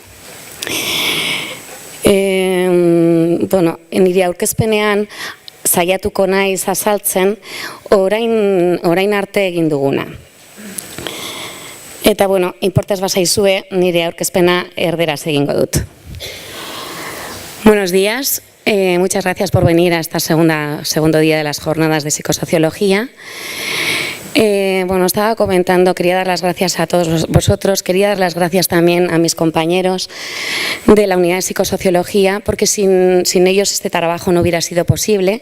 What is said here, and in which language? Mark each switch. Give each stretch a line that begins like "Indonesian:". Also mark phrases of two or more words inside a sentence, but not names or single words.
Basque: Nire aurkezpenean saiatuko naiz azaltzen orain arte egin duguna. Eta, inportaz bazaizue, nire aurkezpena erderaz egingo dut.
Spanish: Buenos días, muchas gracias por venir a este segundo día de las jornadas de psicosociología. Estaba comentando, quería dar las gracias a todos vosotros, quería dar las gracias también a mis compañeros de la unidad de psicosociología, porque sin ellos este trabajo no hubiera sido posible.